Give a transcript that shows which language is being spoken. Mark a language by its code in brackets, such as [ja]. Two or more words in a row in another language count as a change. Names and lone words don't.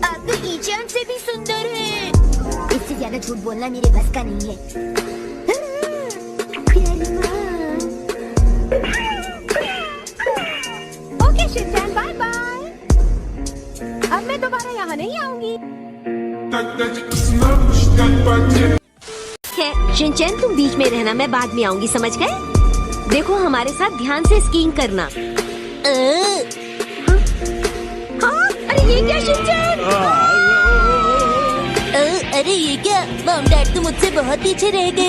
[hi] आप तो ईचान से भी सुंदर हैं। इससे ज्यादा झूठ बोलना मेरे बस का नहीं है। प्यारी मॉम। ओके शिनचैन, [en] bye bye. [hi] अब मैं दोबारा यहाँ नहीं आऊंगी। [ru] Так дать пацанам считать потери. [hi] शिनचैन, तुम बीच में रहना, मैं बाद में आऊंगी, समझ गए? देखो हमारे साथ ध्यान से स्कीइंग करना। हाँ? अरे ये क्या शिनचैन? अरे ये क्या? [en] mom dad [hi] तो मुझसे बहुत पीछे रह गए।